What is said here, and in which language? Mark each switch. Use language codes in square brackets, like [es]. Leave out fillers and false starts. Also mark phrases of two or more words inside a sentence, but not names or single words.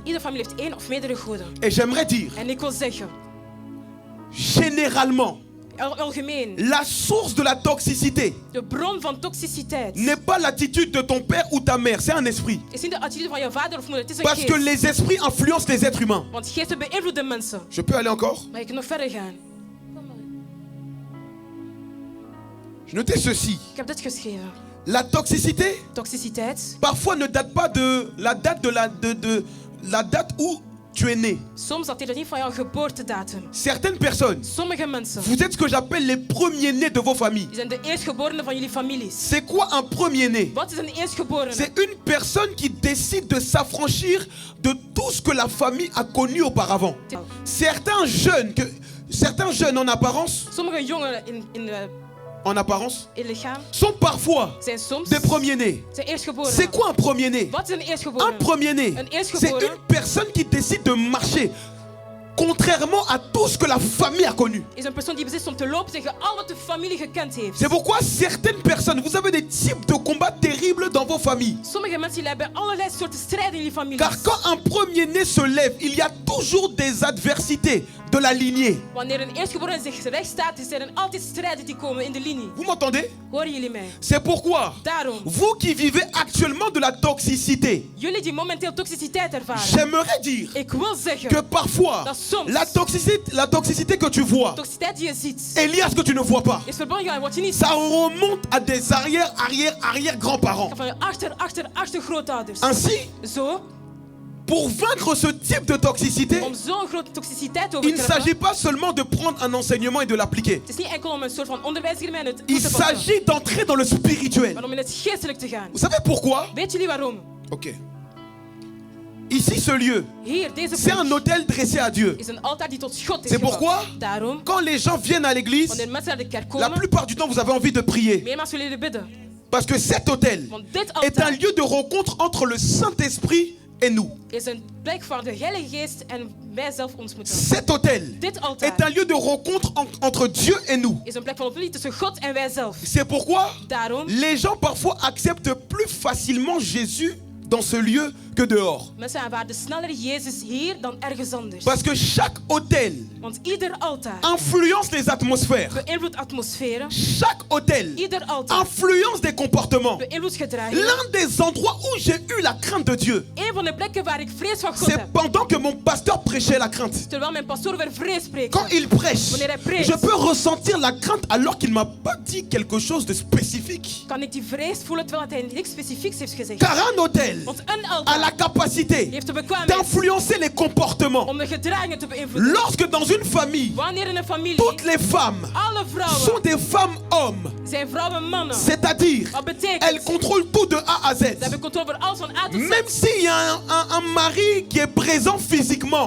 [nl] iedere familie heeft één of meerdere goden. [fr] Et j'aimerais dire, [nl] En ik wil zeggen, [fr] généralement, [nl] algemeen, [fr] la source de la toxicité [nl] de bron van toxiciteit [fr] n'est pas l'attitude de ton père ou ta mère, c'est un esprit. [nl] is niet de attitude van je vader of moeder, het is een [fr] Parce que [nl] geest. [fr] les esprits influencent les êtres humains. [nl] Want geesten beïnvloeden mensen. [fr] Je peux aller encore? [nl] Maar je kunt nog verder gaan. [fr] Je notais ceci. [nl] Ik heb dit geschreven. [fr] La toxicité, [nl] Toxiciteit [fr] parfois ne date pas de la date la date où tu es né. [nl] soms dateert het niet van jouw geboortedatum. [fr] Certaines personnes, [nl] Sommige mensen, [fr] vous êtes ce que j'appelle les premiers-nés de vos familles. [nl] die zijn de eerstgeborenen van jullie families. [fr] C'est quoi un premier-né? [nl] Wat is een eerstgeborene? [fr] C'est une personne qui décide de s'affranchir de tout ce que la famille a connu auparavant. Certains jeunes en apparence, [nl] Sommige jongeren in lichaam [fr] sont parfois [nl] zijn soms [fr] des premiers-nés. [nl] zijn eerstgeborenen. [fr] C'est quoi un premier-né? [nl] Wat is een [fr] Un [nl] eerstgeborene? [fr] premier-né, [nl] Een [fr] c'est [nl] eerstgeborene [fr] une personne qui décide de marcher contrairement à tout ce que la famille a connu. [nl] is een persoon die beslist om te lopen tegen al wat de familie gekend heeft. [fr] C'est pourquoi certaines personnes, vous avez des types de combats terribles dans vos familles. [nl] Sommige mensen die hebben allerlei soorten strijden in jullie families. [fr] Car quand un premier-né se lève, il y a toujours des adversités de la lignée. [nl] Wanneer een eerstgeborene zich recht staat, zijn er altijd strijden die komen in de linie. [fr] Vous m'entendez? [nl] Horen jullie mij? [fr] C'est pourquoi, [nl] Daarom, [fr] vous qui vivez actuellement de la toxicité, [nl] jullie die momenteel toxiciteit ervaren, [fr] j'aimerais dire [nl] ik wil zeggen, [fr] que parfois, [nl] dat soms [fr] la toxicité que tu vois [nl] toxiciteit die je ziet, [fr] est liée à ce que tu ne vois pas. [nl] is verbonden aan wat je niet [fr] Ça remonte à des arrière-grands-parents. [nl] van je achtergrootouders. [fr] Ainsi, [nl] Zo, [fr] pour vaincre ce type de toxicité, [nl] om zo'n grote toxiciteit over [fr] il [nl] te [fr] ne [nl] treffen, [fr] s'agit pas seulement de prendre un enseignement et de l'appliquer. [nl] het is niet enkel om een soort van onderwijs te geven en het toe [fr] Il [nl] te passen, [fr] s'agit d'entrer dans le spirituel. [nl] maar om in het geestelijk te gaan. [fr] Vous savez pourquoi? [nl] Weet jullie waarom? [fr] Ok. Ici, ce lieu, [nl] Hier, deze [fr] c'est un [nl] plek [fr] autel dressé à Dieu. [nl] is een altaar die tot God is [fr] C'est pourquoi, [nl] gebouwd. Daarom, [fr] quand les gens viennent à l'église, [nl] wanneer mensen naar de kerk [fr] la [nl] komen, [fr] plupart du temps, vous avez envie de prier. [nl] meermaals willen jullie bidden. [fr] Parce que cet autel [nl] Want dit [fr] est un [nl] altaar [fr] lieu de rencontre entre le Saint-Esprit et nous. [nl] is een plek waar de Heilige Geest en wij zelf ons moeten. [fr] Cet autel [nl] Dit [fr] est [nl] altaar [fr] un lieu de rencontre entre Dieu et nous. [nl] is een plek van ontmoeting tussen God en wij zelf. [fr] C'est pourquoi [nl] Daarom, [fr] les gens parfois acceptent plus facilement Jésus dans ce lieu que dehors. [nl] mensen aanvaarden sneller Jezus hier dan ergens anders. [fr] Parce que chaque autel [nl] Want ieder altaar [fr] influence les atmosphères. [nl] beïnvloedt atmosferen. [fr] Chaque autel [nl] Ieder altaar [fr] influence des comportements. [nl] beïnvloedt gedrag. [fr] L'un des endroits où j'ai eu la crainte de Dieu, [nl] Een van de plekken waar ik vrees van God [fr] c'est [nl] heb. [fr] pendant que mon pasteur prêchait la crainte. [nl] Terwijl mijn pastoor over vrees spreekt. [fr] Quand il prêche, [nl] Wanneer hij preekt, [fr] je peux ressentir la crainte alors qu'il m'a pas dit quelque chose de spécifique. [nl] kan ik die vrees voelen terwijl hij niks specifieks heeft gezegd. [fr] Car un autel [nl] Want een [fr] a [nl] altaar [fr] la capacité [nl] heeft de bekwaamheid [fr] d'influencer les comportements. [nl] om de gedragingen te beïnvloeden. [fr] Lorsque dans une famille, [nl] Wanneer in een familie [fr] toutes les femmes [nl] alle [fr] sont [nl] vrouwen [fr] des femmes-hommes, [nl] zijn vrouwen mannen. [fr] c'est-à-dire [nl] Wat betekent? [fr] elles contrôlent tout de A à Z. [nl] Ze hebben controle over alles van A tot Z. [fr] Même s'il y a un mari qui est présent physiquement,